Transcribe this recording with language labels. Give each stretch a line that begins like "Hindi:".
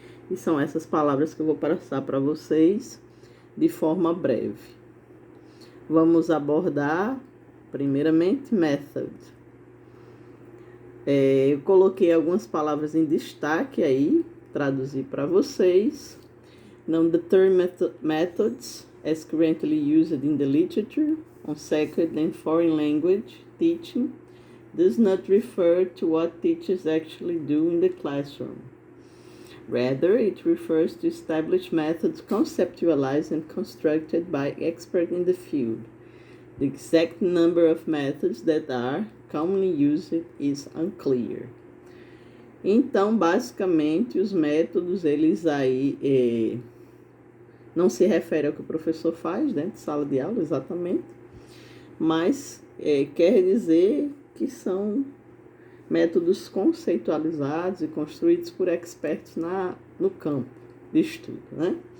Portuguese: E são essas palavras que eu vou passar para vocês de forma breve. Vamos abordar, primeiramente, method. Eu coloquei algumas palavras em destaque aí, traduzi para vocês.
English: Now, the term methods, as currently used in the literature on second and foreign language teaching, does not refer to what teachers actually do in the classroom. Rather, it refers to established methods conceptualized and constructed by experts in the field. The exact number of methods that are commonly used is unclear.
Portuguese: Então, basicamente, os métodos, eles aí não se referem ao que o professor faz dentro de sala de aula, exatamente, mas quer dizer que são métodos conceitualizados e construídos por experts no campo de estudo, né?